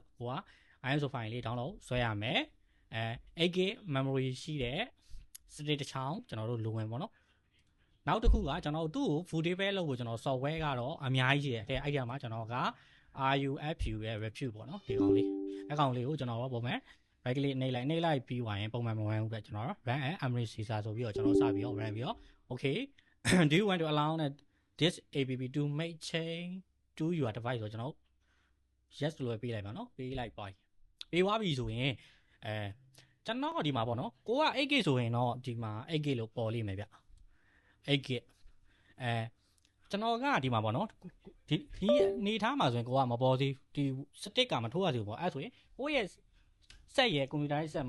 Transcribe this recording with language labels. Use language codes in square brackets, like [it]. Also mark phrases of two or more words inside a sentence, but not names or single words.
[my] ကိုက [en] ISO file [my] လေး download ဆွဲရမယ်8GB memory ရှိတဲ့ stick တစ်ချောင်းကျွန်တော်တို့လိုဝင်ပေါ့နော်နောက်တစ်ခုကကျွန်တော်တို့သူ့ကို bootable လုပ်ဖို့ကျွန်တော် software ကတော့အများကြီးရှိတယ်အဲ့ဒီမှာကျွန်တော်က RUFU ရဲ့ review ပေါ့နော်ဒီကောင်လေးအကောင် လေးကိုကျွန်တော်ပုံမှန် [en] right click [my] နှိပ်လိုက်ပြီးွားရင်ပုံမှန်မဝင်ဘူးပဲကျွန်တော် [en] run and Emirates Caesar [my] ဆိုပြီးတော့ကျွန်တော်စပြီးတော့ run ပြီးတော့ [en] okay do you want to allow this app to make change to your device [my] ဆိုကျွန်တော် yes လို့ပေးလိုက်ပါနော်ပေးလိုက်ပါပေးွားပြီဆိုရင်ကျွန်တော်ဒီမှာပေါ့နော်ကိုက 8GB ဆိုရင်တော့ဒီမှာ 8GB လို့ပေါ်လိမ့်မယ်ဗျ8GB ကျွန်တော်ကဒီမှာပေါ့နော်ဒီနေထားမှာဆိုရင်ကိုကမပေါ်သေးဒီစတစ်ကမထိုးရသေးဘူးပေါ့အဲ့ဆိုရင်ကိုရဲ့ဆက်ရဲ့ကွန်ပျူတာရဲ့ဆက်မှာ